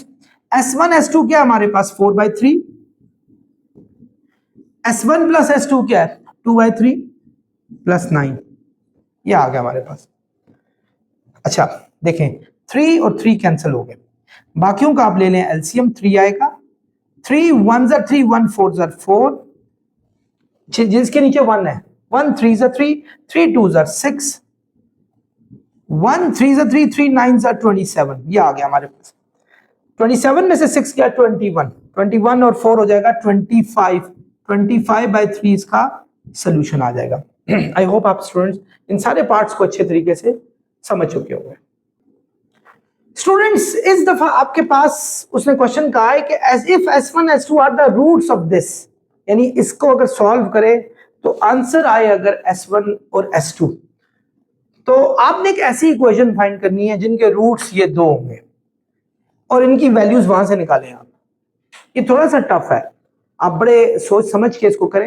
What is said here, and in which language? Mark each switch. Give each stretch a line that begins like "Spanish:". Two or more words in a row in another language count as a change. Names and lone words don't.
Urdu: S1 S2 کیا ہمارے پاس 4/3، S1 پلس S2 کیا ہے 2/3 +9، یہ آ گیا ہمارے پاس. اچھا دیکھیں، 3 اور 3 کینسل ہو گئے، باقیوں کا آپ لے لیں ایل سی ایم، 3 آئے گا,
English: 3 1s are 3, 1 4s are 4,
Urdu: جس کے نیچے 1 ہے,
English: 1 3s are 3, 3 2s are 6, 1 3s are 3, 3 9s are 27,
Urdu: یہ آ گیا ہمارے پاس. 27 میں سے 6 گیا 21، 21 اور 4 ہو جائے گا 25، 25/3 اس کا سولیوشن آ جائے گا.
English: I hope
Urdu: آپ سٹوڈنٹس ان سارے پارٹس کو اچھے طریقے سے سمجھ چکے ہوں گے. سٹوڈنٹس اس دفعہ آپ کے پاس اس نے کوئسچن کہا ہے کہ
English: as if S1 S2 are the roots of this,
Urdu: یعنی اس کو اگر سالو کریں تو آنسر آئے اگر S1 اور S2، تو آپ نے ایک ایسی
English: equation find
Urdu: کرنی ہے جن کے روٹس یہ 2 ہوں گے اور ان کی ویلیوز وہاں سے نکالیں آپ. یہ تھوڑا سا ٹف ہے، آپ بڑے سوچ سمجھ کے اس کو کریں.